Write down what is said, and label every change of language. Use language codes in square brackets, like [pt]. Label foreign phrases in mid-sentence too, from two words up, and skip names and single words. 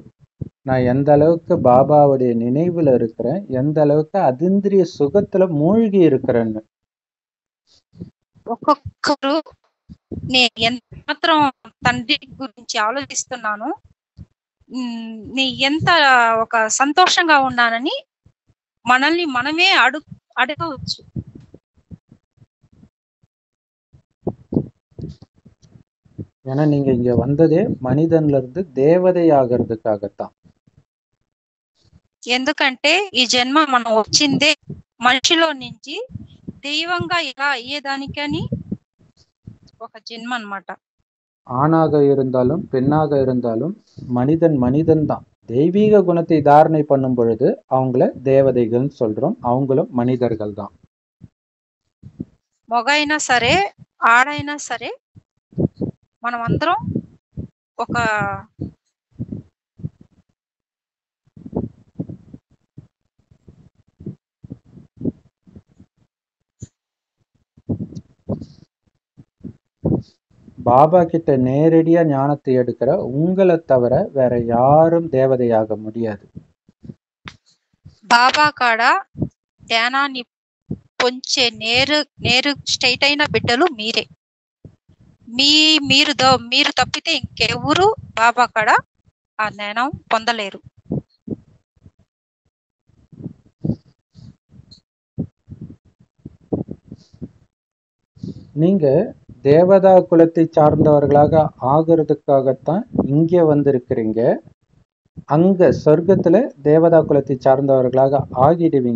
[ta] நான் எந்த அளவுக்கு பாபாவுடைய நினைவுல இருக்கிறேன், எந்த அளவுக்கு அதீந்திரிய சுகத்துல மூழ்கி இருக்கிறேன்னு. [te] ఒక్కొక్కరు నేను ఎంత మాత్రం తండ్రి గురించి ఆలోచిస్తున్నాను, నీ ఎంత ఒక సంతోషంగా ఉన్నానని మనల్ని మనమే అడగవచ్చు. [ta] ஏன்னா நீங்க இங்க வந்ததே மனிதன்ல இருந்து தேவதை ஆகிறதுக்காகத்தான். [te] ఎందుకంటే ఈ జన్మ మనం వచ్చిందే మనిషిలో నుంచి దైవంగా ఎలా అయ్యేదానికని ఒక జన్మ అన్నమాట. [ta] ஆணாக இருந்தாலும் பெண்ணாக இருந்தாலும் மனிதன் தான். தெய்வீக குணத்தை தாரணை பண்ணும் பொழுது அவங்கள தேவதைகள் சொல்றோம், அவங்களும் மனிதர்கள் தான். [te] మొగైనా సరే ఆడైనా సరే మనం అందరం ఒక [ta] பாபா கிட்ட நேரடியா ஞானத்தை எடுக்கிற உங்களை தவிர வேற யாரும் தேவதையாக முடியாது. [te] బాబా కాడ ధ్యానాన్ని పొంచే నేరు స్ట్రైట్ అయిన బిడ్డలు మీరే. మీరు తప్పితే ఇంకెవరు బాబా కాడ ఆ జ్ఞానం పొందలేరు. [ta] நீங்க தேவதா குலத்தை சார்ந்தவர்களாக ஆகிறதுக்காகத்தான் இங்க வந்திருக்கிறீங்க. அங்க சொர்க்கத்துல தேவதா குலத்தை சார்ந்தவர்களாக ஆகிடுவீங்க.